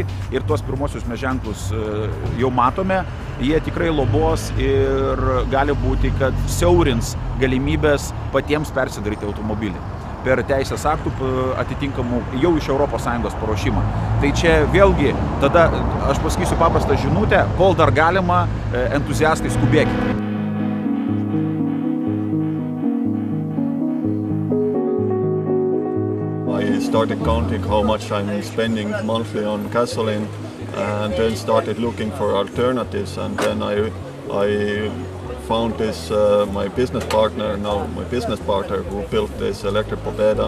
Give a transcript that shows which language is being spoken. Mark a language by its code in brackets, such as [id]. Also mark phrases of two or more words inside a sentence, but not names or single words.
[lt] ir tuos pirmosius mes ženklus jau matome, jie tikrai lobos ir gali būti, kad siaurins galimybės patiems persidaryti automobilį per teisės aktų atitinkamų jau iš ES paruošimą. Tai čia vėlgi, tada aš pasakysiu paprastą žinutę, kol dar galima, entuziastai skubėkite. [en] I started counting how much I'm spending monthly on gasoline, and then started looking for alternatives, and then I found this my business partner who built this electric Pobeda.